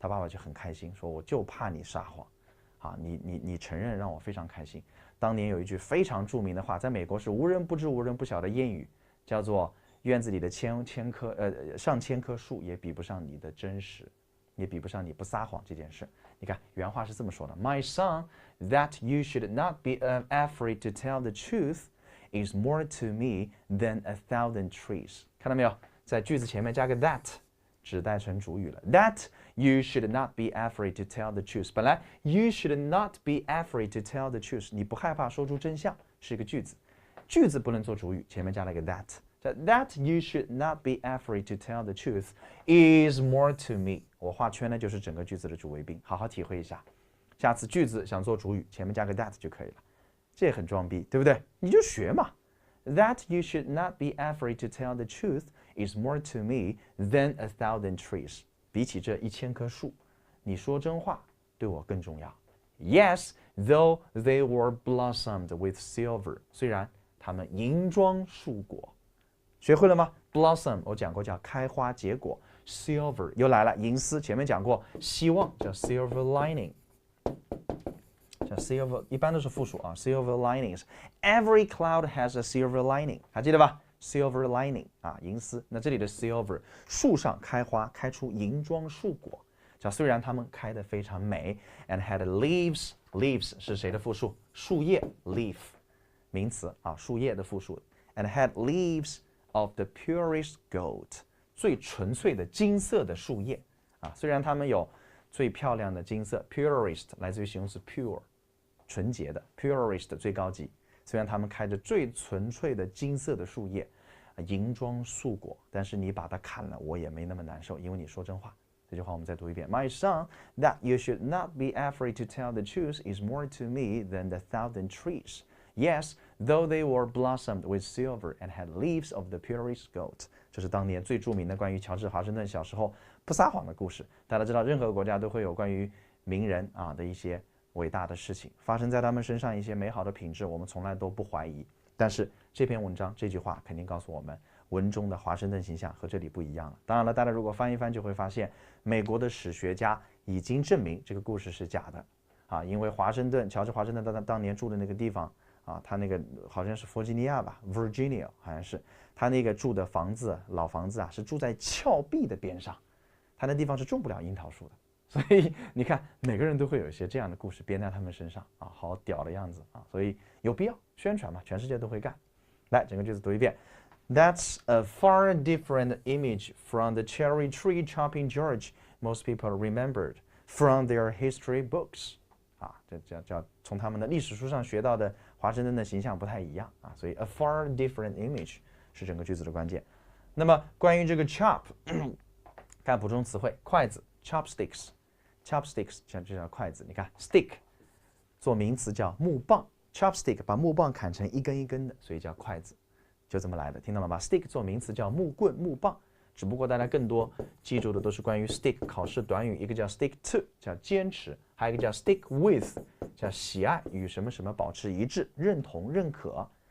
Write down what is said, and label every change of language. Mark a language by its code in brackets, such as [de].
[zh] 他爸爸就很开心，说：“我就怕你撒谎。” 啊，你承认让我非常开心。当年有一句非常著名的话，在美国是无人不知无人不晓的谚语，叫做“院子里的上千棵树也比不上你的真实，也比不上你不撒谎这件事。” 你看原话是这么说的 [en] ：“My son, that you should not be afraid to tell the truth is more to me than 1,000 trees。” [zh] 看到没有，在句子前面加个 that。指代成主语了 [en] ，That you should not be afraid to tell the truth。 [zh] 本来 [en] you should not be afraid to tell the truth， [zh] 你不害怕说出真相，是一个句子，句子不能做主语，前面加了一个 that。 [en] That you should not be afraid to tell the truth is more to me。 [zh] 我画圈呢就是整个句子的主谓宾，好好体会一下。下次句子想做主语，前面加个 that 就可以了，这也很装逼，对不对？你就学嘛。 [en] That you should not be afraid to tell the truth is more to me than 1,000 trees。 [zh] 比起这1000棵树，你说真话对我更重要。 [en] Yes, though they were blossomed with silver。 [zh] 虽然它们银装束果，学会了吗 ？Blossom 我讲过叫开花结果 ，silver 又来了，银丝前面讲过，希望叫 silver lining。叫 silver 一般都是复数啊 ，silver linings。 [en] Every cloud has a silver lining， [zh] 还记得吧 ？Silver lining 啊，银丝。那这里的 silver， 树上开花，开出银装束果。叫虽然它们开得非常美 ，and had leaves 是谁的复数？树叶 leaf， 名词啊，树叶的复数。 [en] And had leaves of the purest gold， [zh] 最纯粹的金色的树叶啊。虽然它们有最漂亮的金色 ，purest 来自于形容词 pure。纯洁的 purest 最高级，虽然它们开着最纯粹的金色的树叶，银装束果，但是你把它砍了，我也没那么难受，因为你说真话。这句话我们再读一遍 [en] ：My son, that you should not be afraid to tell the truth is more to me than 1,000 trees. Yes, though they were blossomed with silver and had leaves of the purest gold。 [zh] 这是当年最著名的关于乔治华盛顿小时候不撒谎的故事。大家知道，任何国家都会有关于名人啊的一些伟大的事情发生在他们身上，一些美好的品质，我们从来都不怀疑。但是这篇文章这句话肯定告诉我们，文中的华盛顿形象和这里不一样了。当然了，大家如果翻一翻，就会发现美国的史学家已经证明这个故事是假的。啊，因为乔治华盛顿当年住的那个地方啊，他那个好像是弗吉尼亚吧 ，Virginia 好像是，他那个住的房子老房子啊，是住在峭壁的边上，他那地方是种不了樱桃树的。所以你看，每个人都会有一些这样的故事编在他们身上啊，好屌的样子啊，所以有必要宣传嘛，全世界都会干。来，整个句子读一遍。 [en] That's a far different image from the cherry tree chopping George most people remembered from their history books. [zh] 啊，这叫从他们的历史书上学到的华盛顿的形象不太一样啊，所以 [en] a far different image [zh] 是整个句子的关键。那么关于这个 chop， 看补充词汇，筷子 chopsticks。chopsticks 这叫筷子，你看 stick 做名词叫木棒 ，chopstick 把木棒砍成一根一根的，所以叫筷子，就这么来的，听到了吧 ？stick 做名词叫木棍、木棒，只不过大家更多记住的都是关于 stick 考试短语，一个叫 stick to 叫坚持，还有一个叫 stick with 叫喜爱与什么什么保持一致、认同、认可。